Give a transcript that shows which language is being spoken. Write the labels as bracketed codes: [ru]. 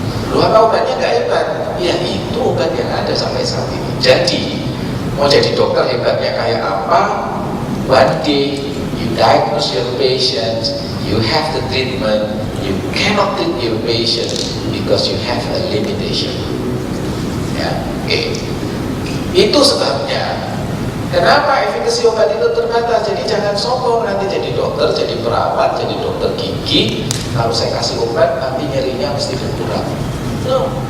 [id] Loh, apa obatnya nggak hebat? Ya itu obat yang ada sampai saat ini. Jadi mau jadi dokter hebatnya kayak apa? [en] One day you diagnose your patient, you have the treatment, you cannot treat your patient because you have a limitation. [id] Ya, oke. Itu sebabnya kenapa efikasi obat itu terbatas. Jadi jangan sombong nanti jadi dokter, jadi perawat, jadi dokter gigi. Kalau saya kasih obat nanti nyerinya mesti berkurang. No.